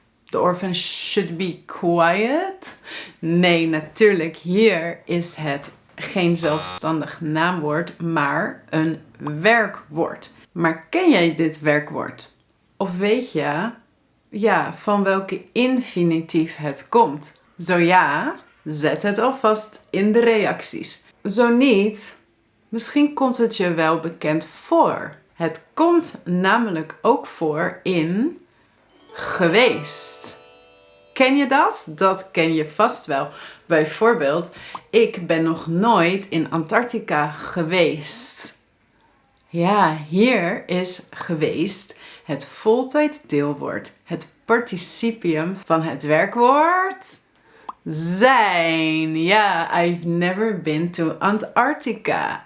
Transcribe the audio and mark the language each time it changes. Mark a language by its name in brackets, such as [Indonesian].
[English] The orphan should be quiet. [Dutch] Nee, natuurlijk, hier is het geen zelfstandig naamwoord, maar een werkwoord. Maar ken jij dit werkwoord? Of weet je, van welke infinitief het komt? Zo ja, zet het alvast in de reacties. Zo niet, misschien komt het je wel bekend voor. Het komt namelijk ook voor in geweest. Ken je dat? Dat ken je vast wel. Bijvoorbeeld, ik ben nog nooit in Antarctica geweest. Ja, hier is geweest het voltijd deelwoord. Het participium van het werkwoord zijn. [English] Ja, I've never been to Antarctica.